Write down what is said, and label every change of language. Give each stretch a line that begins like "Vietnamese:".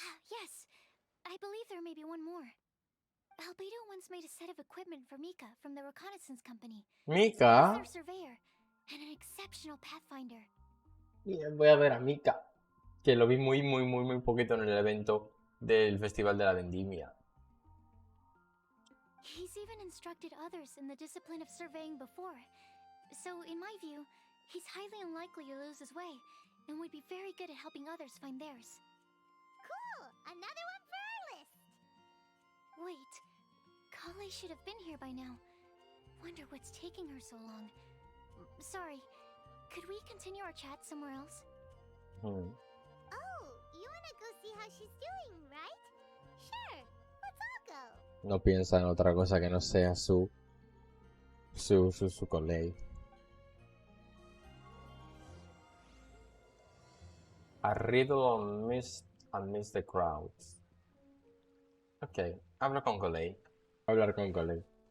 English: Yes, I believe there may be one more. Albedo once made a set of equipment for Mika from the reconnaissance company. Mika. He's their surveyor and an exceptional pathfinder.
Spanish: Bien, voy a ver a Mika, que lo vi muy poquito en el evento del Festival de la Vendimia.
English: He's even instructed others in the discipline of surveying before. So, in my view, he's highly unlikely to lose his way, and would be very good at helping others find theirs. Cool! Another one for our list! Wait, Kale should have been here by now. Wonder what's taking her so long. Sorry, could we continue our chat somewhere else? Oh, you wanna go see how she's doing, right? Sure, let's all go.
Spanish: No piensa en otra cosa que no sea su colei.
English: A riddle amidst the crowds.
Spanish: Ok, hablo con Golei. Hablar con Golei.